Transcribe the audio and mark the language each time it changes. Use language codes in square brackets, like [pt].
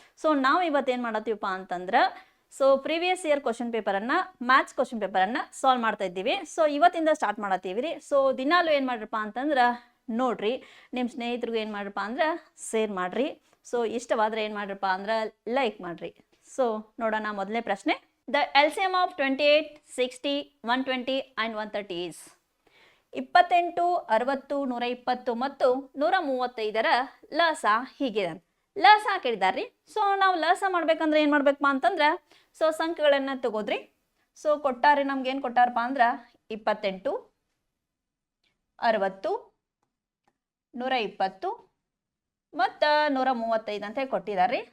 [kn] So ನಾವು ಇವತ್ತೇನು ಮಾಡತ್ತೀವಪ್ಪ ಅಂತಂದ್ರೆ so previous year question ಪೇಪರನ್ನು, maths question ಪೇಪರನ್ನು solve ಮಾಡ್ತಾ ಇದ್ದೀವಿ. ಸೊ ಇವತ್ತಿಂದ ಸ್ಟಾರ್ಟ್ ಮಾಡತ್ತೀವಿ ರೀ. ಸೊ ದಿನಾಲು ಏನು ಮಾಡ್ರಪ್ಪ ಅಂತಂದ್ರೆ ನೋಡ್ರಿ, ನಿಮ್ಮ ಸ್ನೇಹಿತರಿಗೂ ಏನು ಮಾಡ್ರಪ್ಪ ಅಂದ್ರೆ ಶೇರ್ ಮಾಡಿರಿ. ಸೊ ಇಷ್ಟವಾದರೆ ಏನು ಮಾಡ್ರಪ್ಪ ಅಂದ್ರೆ ಲೈಕ್ ಮಾಡಿರಿ. ಸೊ ನೋಡೋಣ, ಮೊದಲನೇ ಪ್ರಶ್ನೆ. [en] The LCM of [kn] 28, 60, 120 and 130 is 28, 60, 120 ಮತ್ತು 135ರ ಲಸ ಹೀಗಿದೆ. ಲಸ ಕೇಳಿದಾರ್ರಿ. ಸೊ ನಾವು ಲಸ ಮಾಡ್ಬೇಕಂದ್ರೆ ಏನು ಮಾಡ್ಬೇಕಪ್ಪ ಅಂತಂದ್ರೆ ಸೊ ಸಂಖ್ಯೆಗಳನ್ನು ತಗೋದ್ರಿ. ಸೊ ಕೊಟ್ಟಾರೆ, ನಮ್ಗೆ ಏನು ಕೊಟ್ಟಾರಪ್ಪ ಅಂದ್ರೆ 28, 60, 120 ಮತ್ತು 135 ಅಂತ ಹೇಳಿ ಕೊಟ್ಟಿದ್ದಾರೆ.